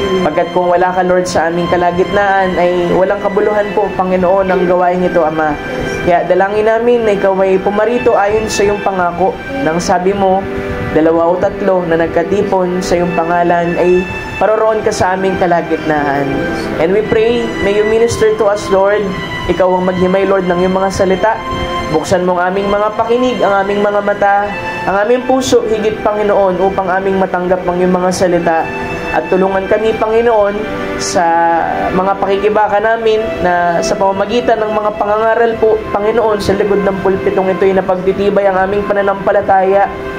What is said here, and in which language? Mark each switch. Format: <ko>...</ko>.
<tl>Pagkat kung wala ka, Lord, sa aming kalagitnaan, ay walang kabuluhan po, Panginoon, ang gawain ito, Ama. Kaya dalangin namin na ikaw ay pumarito ayon sa iyong pangako. Nang sabi mo, 2 o 3 na nagkatipon sa iyong pangalan, ay paroroon ka sa aming kalagitnaan.</tl> <en>And we pray, may you minister to us, Lord.</en> <tl>Ikaw ang maghimay, Lord, ng iyong mga salita. Buksan mo ang aming mga pakinig, ang aming mga mata, ang aming puso, higit, Panginoon, upang aming matanggap ang iyong mga salita. At tulungan kami, Panginoon, sa mga pakikibaka namin na sa pamamagitan ng mga pangangaral po, Panginoon, sa likod ng pulpitong ito ay napagtitibay ang aming pananampalataya.</tl>